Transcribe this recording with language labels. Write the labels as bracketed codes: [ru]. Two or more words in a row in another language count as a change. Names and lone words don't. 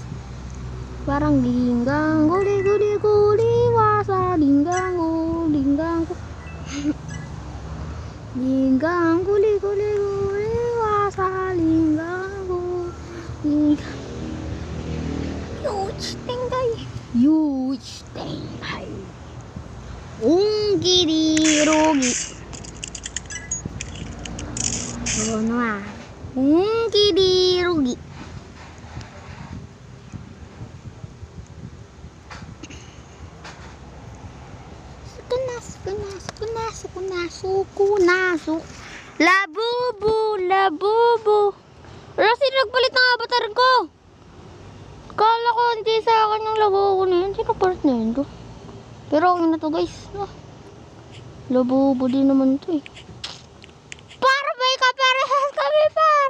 [tl] Parang linggang guli wasa linggang linggang guli wasa linggang huge tengay ungiri rogi ano ah ungiri rogi. Sukunaso. Labubu. Kasi nagpalit ng avatar ko. Kala ko hindi sa akin yung labubu na yun. Sino part na yun to? Pero okay na to guys. Labubu din naman to eh. Para may kaparehas kami par.